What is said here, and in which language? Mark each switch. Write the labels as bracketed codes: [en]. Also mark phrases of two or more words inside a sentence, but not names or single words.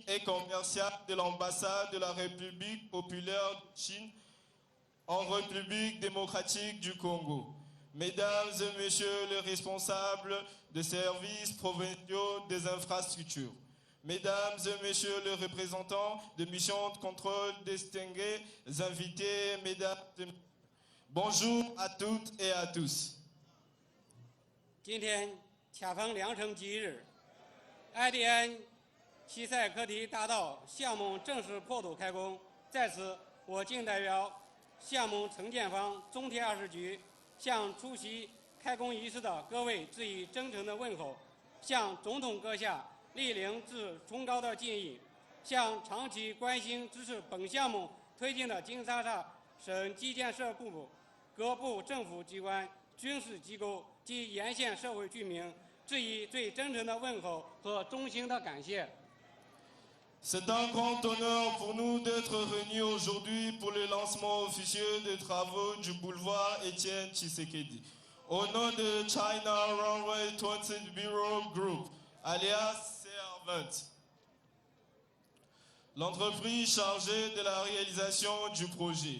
[fr] et commercial de l'ambassade de la République populaire de Chine en République démocratique du Congo, Mesdames et Messieurs les responsables des services provinciaux des infrastructures, Mesdames et Messieurs les représentants des missions de contrôle distingués, invités, Mesdames et Messieurs, bonjour à toutes et à tous. [zh] 今天恰逢良辰吉日 ，IDN 西塞科迪大道项目正式破土开工。在此，我谨代表项目承建方中铁20局向出席开工仪式的各位致以真诚的问候，向总统阁下莅临致崇高的敬意，向长期关心支持本项目推进的金沙萨省基建设部各部政府机关、军事机构及沿线社会居民致以最真诚的问候和衷心的感谢。 [fr] C'est un grand honneur pour nous d'être réunis aujourd'hui pour le lancement officieux des travaux du boulevard Étienne Tshisekedi. Au nom de China Runway 20 Bureau Group, alias CR20, l'entreprise chargée de la réalisation du projet.